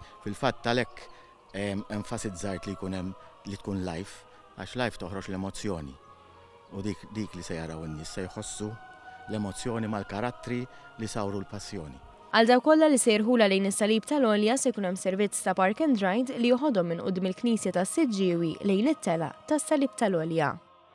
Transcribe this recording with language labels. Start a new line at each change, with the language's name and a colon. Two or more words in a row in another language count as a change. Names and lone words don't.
Maltese: Fil-fatt għalhekk enfasizzajt li jkun hemm li tkun live, għax live toħroġ l-emozzjoni. U dik li se jaraw in-nies se jħossu l-emozzjoni mal-karattri li sawru l-passjoni. Għal dawk kollha li se jirħula lejn is-salib tal-għolja se jkun hemm servizz ta'
English: park and ride
Maltese: li joħodhom minn quddiem il-Knisja ta' Siġġiewi lejn it-tela tas-salib tal-għolja.